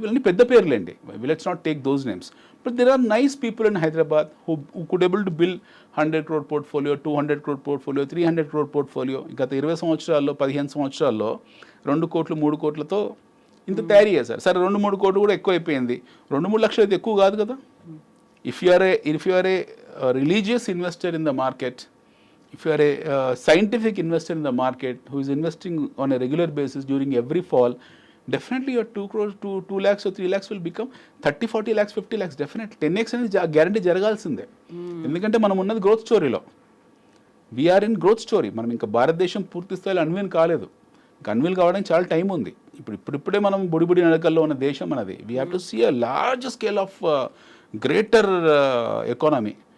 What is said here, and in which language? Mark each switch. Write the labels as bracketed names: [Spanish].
[Telugu] వీళ్ళని పెద్ద పేర్లేండి, [English] Let's not take those names, but there are nice people in Hyderabad who could able to build 100 crore portfolio, 200 crore portfolio, 300 crore portfolio. [Telugu] గత 20 సంవత్సరాల్లో 15 సంవత్సరాల్లో 2 కోట్లు 3 కోట్లతో ఇంత తయారు చేశారు. సరే 2-3 కోట్లు కూడా ఎక్కువ అయిపోయింది, 2-3 లక్షలు అయితే ఎక్కువ కాదు కదా. [English] If you are a religious investor in the market, if you are a scientific investor in the market who is investing on a regular basis during every fall, definitely your 2 crores to 2 lakhs or 3 lakhs will become 30-40 lakhs 50 lakhs definitely. [Telugu] 10x అనేది guarantee జరగాల్సిందే. ఎందుకంటే మనం ఉన్నది growth స్టోరీలో, [English] We are in growth story. [Telugu] మనం ఇంకా భారతదేశం పూర్తి స్థాయిలో అన్వీన్ కాలేదు, ఇంకా అన్వీల్ కావడానికి చాలా టైం ఉంది. ఇప్పుడిప్పుడే మనం బుడి నడకల్లో ఉన్న దేశం మనది. [English] We have to see a large scale of greater economy.